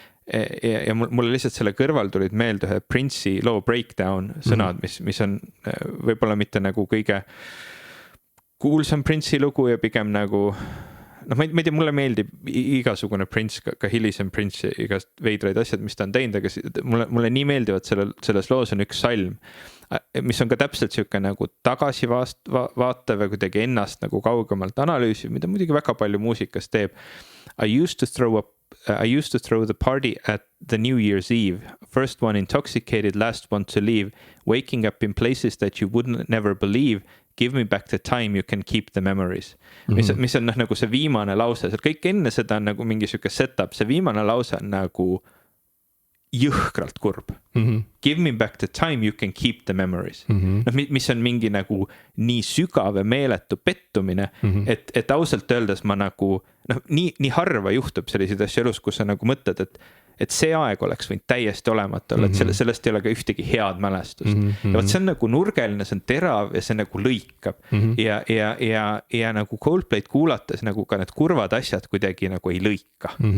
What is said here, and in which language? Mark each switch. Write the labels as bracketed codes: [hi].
[et] Ja mulle lihtsalt selle kõrval tulid meelde ühe Prince'i loo Breakdown sõnad, mis on võib-olla mitte nagu kõige kuulsam Prince'i lugu ja pigem nagu noh, ma ei tea, mulle meeldib igasugune Prince, ka hilisem Prince ja igast veidraid asjad, mis ta on teinud, aga mulle nii meeldivad selles loos on üks salm, mis on ka täpselt siuke nagu tagasi vaatav ja kuidagi ennast nagu kaugemalt analüüsiv, mida muidugi väga palju muusikas teeb. [en] I used to throw the party at the New Year's Eve. First one intoxicated, last one to leave. Waking up in places that you wouldn't never believe. Give me back the time, you can keep the memories. [et] Mis on nagu see viimane lause. Kõik enne seda on nagu mingi siuke setup. See viimane lause on nagu jõhkralt kurb. [en] Give me back the time you can keep the memories. [et] Mis on mingi nagu nii sügav ja meeletu pettumine, et ausalt öeldes ma nagu, nii harva juhtub selliseid asju elus, kus sa nagu mõtled, et see aeg oleks võinud täiesti olemata olla, et sellest ei ole ka ühtegi head mälestust. Ja võt see on nagu nurgeline, see on terav ja see nagu lõikab. Ja nagu Coldplay'd kuulates nagu ka need kurvad asjad kuidagi nagu ei lõika.